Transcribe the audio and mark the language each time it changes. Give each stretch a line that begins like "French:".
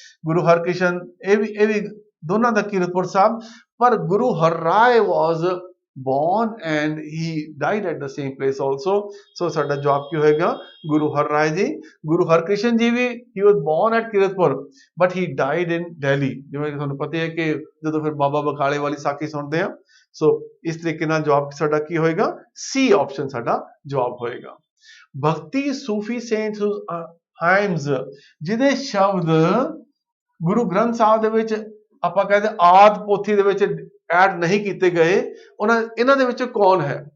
Punjabi: ਗੁਰੂ ਹਰਕ੍ਰਿਸ਼ਨ ਇਹ ਵੀ ਦੋਨਾਂ ਦਾ ਕੀਰਤਪੁਰ ਸਾਹਿਬ, ਪਰ ਗੁਰੂ ਹਰਰਾਏ
English: Was born and he died at the same place also.
Punjabi: So ਸਾਡਾ ਜਵਾਬ ਕੀ ਹੋਏਗਾ, ਗੁਰੂ ਹਰਰਾਏ ਜੀ। ਗੁਰੂ ਹਰਕ੍ਰਿਸ਼ਨ ਜੀ ਵੀ
English: he was born at Kiratpur but he died in Delhi।
Punjabi: ਜਿਵੇਂ ਤੁਹਾਨੂੰ ਪਤਾ ਹੈ ਕਿ ਜਦੋਂ ਫਿਰ ਬਾਬਾ ਬਕਾਲੇ ਵਾਲੀ ਸਾਖੀ ਸੁਣਦੇ ਆ, ਸੋ ਇਸ ਤਰੀਕੇ ਨਾਲ ਜਵਾਬ ਸਾਡਾ ਕੀ ਹੋਏਗਾ, ਸੀ ਆਪਸ਼ਨ ਸਾਡਾ ਜਵਾਬ ਹੋਏਗਾ।
English: Bhakti Sufi saints hymns,
Punjabi: ਜਿਹਦੇ ਸ਼ਬਦ ਗੁਰੂ ਗ੍ਰੰਥ ਸਾਹਿਬ ਦੇ ਵਿੱਚ ਆਪਾਂ ਕਹਿੰਦੇ ਆਦ ਪੋਥੀ ਦੇ ਵਿੱਚ ਐਡ ਨਹੀਂ ਕੀਤੇ ਗਏ, ਇਹਨਾਂ ਦੇ ਵਿੱਚ ਕੌਣ ਹੈ?